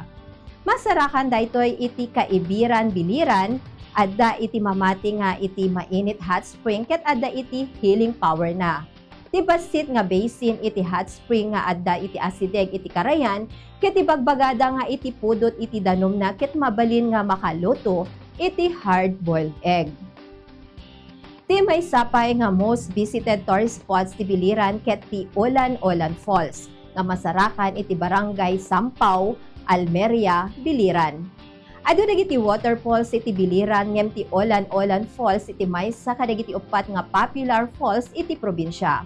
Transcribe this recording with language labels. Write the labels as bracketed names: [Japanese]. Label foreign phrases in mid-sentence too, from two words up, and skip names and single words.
[Iloko] Masarakan daytoy iti Kaibiran, Biliran, adda iti mamati nga iti mainit [English] hot spring [Iloko] ket adda iti [English] healing power [Iloko] na. Ti basit nga basin iti [English] hot spring [Iloko] nga adda iti asideg iti karayan ket ibagbagada nga iti pudot iti danom na ket mabalin nga makaluto iti [English] hard-boiled egg. [Iloko] Ti may sapay nga [English] most visited tourist spots [Iloko] ti Biliran ket ti Olan-Olan Falls nga masarakan iti barangay Sampaw, Almeria, Biliran. Adu dagiti waterfalls iti Biliran ngem ti Olan-Olan Falls iti maysa kadagiti upat nga [English] popular falls [Iloko] iti probinsya.